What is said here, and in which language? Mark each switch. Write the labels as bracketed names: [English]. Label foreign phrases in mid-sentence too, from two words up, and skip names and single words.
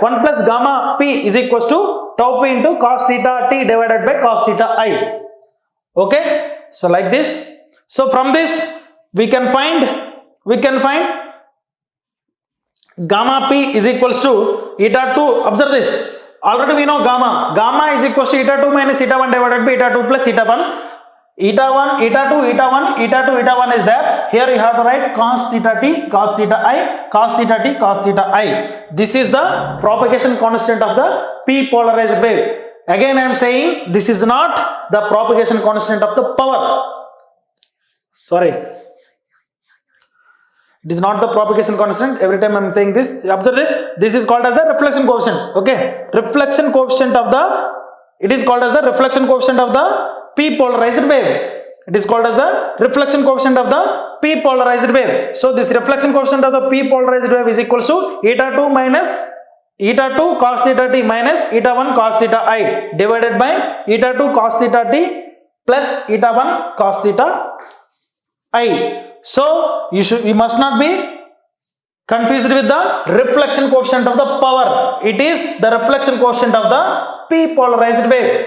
[English] 1 plus gamma P is equals to tau P into cos theta T divided by cos theta I. Okay, so like this. So from this we can find gamma P is equals to eta 2. Observe this. Already we know gamma is equals to eta 2 minus eta 1 divided by eta 2 plus eta 1. Eta 1, eta 2, eta 1, eta 2, eta 1 is there. Here you have to write cos theta T, cos theta I, cos theta T, cos theta I. This is the propagation constant of the P polarized wave. Again I am saying this is not the propagation constant of the power. Sorry. It is not the propagation constant. Every time I am saying this, observe this. This is called as the reflection coefficient. Okay. Reflection coefficient of it is called as the reflection coefficient of the P polarized wave. It is called as the reflection coefficient of the P polarized wave. So this reflection coefficient of the P polarized wave is equal to eta 2 minus eta 2 cos theta T minus eta 1 cos theta I divided by eta 2 cos theta T plus eta 1 cos theta I. So you must not be confused with the reflection coefficient of the power. It is the reflection coefficient of the P polarized wave.